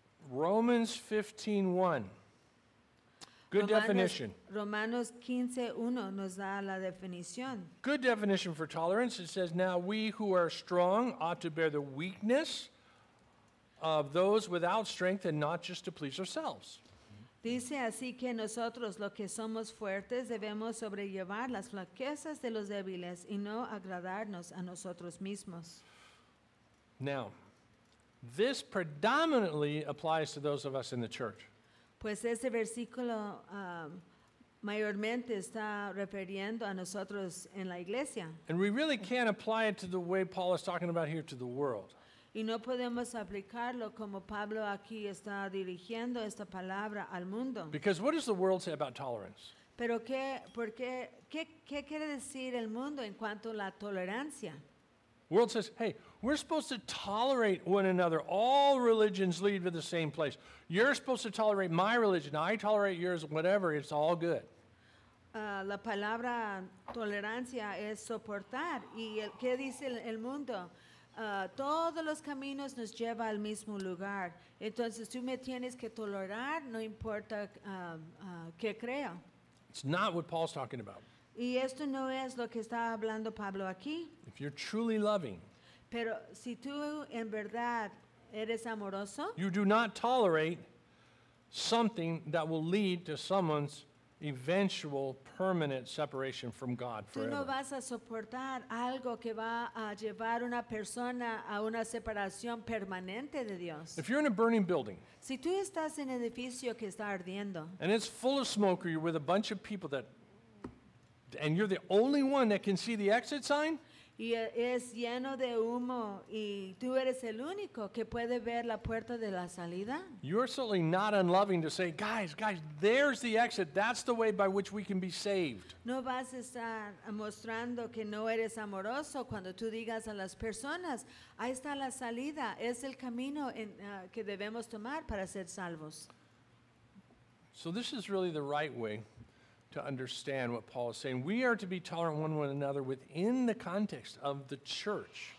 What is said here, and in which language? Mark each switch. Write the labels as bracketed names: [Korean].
[English] Romans 15:1. Good definition. [Spanish] Romanos 15:1 nos da la definición. [English] Good definition for tolerance. It says, now we who are strong ought to bear the weakness of those without strength and not just to please ourselves. [Spanish] Dice, así que nosotros, los que somos fuertes, debemos sobrellevar las flaquezas de los débiles y no agradarnos a nosotros mismos. [English] Now, this predominantly applies to those of us in the church. [Spanish] Pues este versículo mayormente está refiriendo a nosotros en la iglesia. [English] And we really can't apply it to the way Paul is talking about here to the world. [Spanish] Y no podemos aplicarlo como Pablo aquí está dirigiendo esta palabra al mundo. [English] Because what does the world say about tolerance? [Spanish] Pero qué quiere decir el mundo en cuanto a la tolerancia? [English] World says, hey, we're supposed to tolerate one another. All religions lead to the same place. You're supposed to tolerate my religion. I tolerate yours, whatever. It's all good. [Spanish] La palabra tolerancia es soportar. ¿Y qué dice el mundo? Todos los caminos nos llevan al mismo lugar. Entonces, tú me tienes que tolerar, no importa qué creo. [English] It's not what Paul's talking about. [Spanish] Y esto no es lo que está hablando Pablo aquí. [English] If you're truly loving, [Spanish] pero si tú en verdad eres amoroso, [English] you do not tolerate something that will lead to someone's eventual permanent separation from God forever. [Spanish] Tú no vas a soportar algo que va a llevar una persona a una separación permanente de Dios. [English] If you're in a burning building, [Spanish] si tú estás en un edificio que está ardiendo, [English] and it's full of smoke, or you're with a bunch of people that, and you're the only one that can see the exit sign, [Spanish] y es lleno de humo y tú eres el único que puede ver la puerta de la salida, [English] you're certainly not unloving to say, guys, there's the exit. That's the way by which we can be saved. [Spanish] No vas a estar mostrando que no eres amoroso cuando tú digas a las personas, ahí está la salida, es el camino que debemos tomar para ser salvos. [English] So this is really the right way to understand what Paul is saying. We are to be tolerant one another within the context of the church.